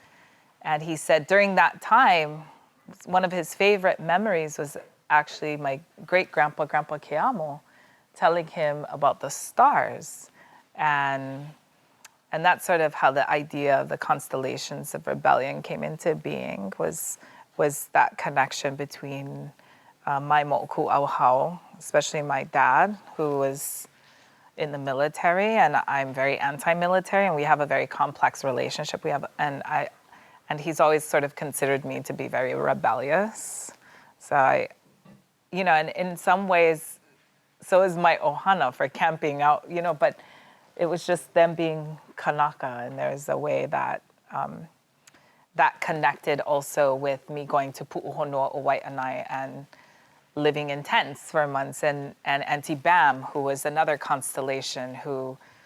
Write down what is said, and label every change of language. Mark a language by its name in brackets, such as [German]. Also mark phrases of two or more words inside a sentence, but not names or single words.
[English] And he said during that time, one of his favorite memories was actually my great-grandpa, Grandpa Keamo, telling him about the stars. And that's sort of how the idea of the constellations of rebellion came into being, was that connection between my [Hawaiian] moku auhau, [English] especially my dad, who was in the military, and I'm very anti-military, and we have a very complex relationship. And he's always sort of considered me to be very rebellious. So and in some ways, so is my ohana for camping out, but it was just them being Kanaka, and there's a way that that connected also with me going to Pu'uhonua o Wai'anae and living in tents for months, and Auntie Bam, who was another constellation who,